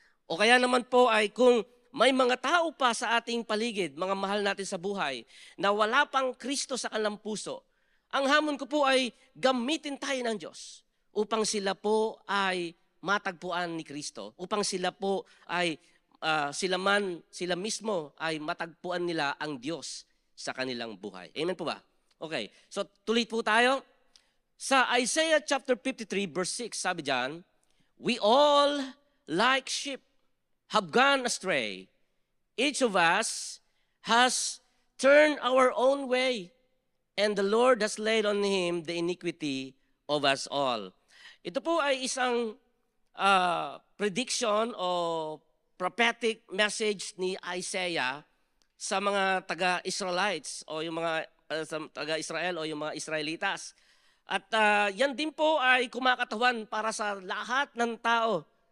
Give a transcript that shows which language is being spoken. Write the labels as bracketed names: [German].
[Filipino] O kaya naman po ay kung may mga tao pa sa ating paligid, mga mahal natin sa buhay, na wala pang Kristo sa kanilang puso, ang hamon ko po ay gamitin tayo ng Diyos upang sila po ay matagpuan ni Kristo, upang sila po ay sila mismo ay matagpuan nila ang Diyos sa kanilang buhay. Amen po ba? Okay, so tuloy po tayo. [English] Sa Isaiah chapter 53 verse 6, [Filipino] sabi diyan, [English] "We all like sheep have gone astray. Each of us has turned our own way, and the Lord has laid on him the iniquity of us all." [Filipino] Ito po ay isang prediction o prophetic message ni Isaiah sa mga taga-Israelites o yung mga taga-Israel o yung mga Israelitas. At yan din po ay kumakatawan para sa lahat ng tao.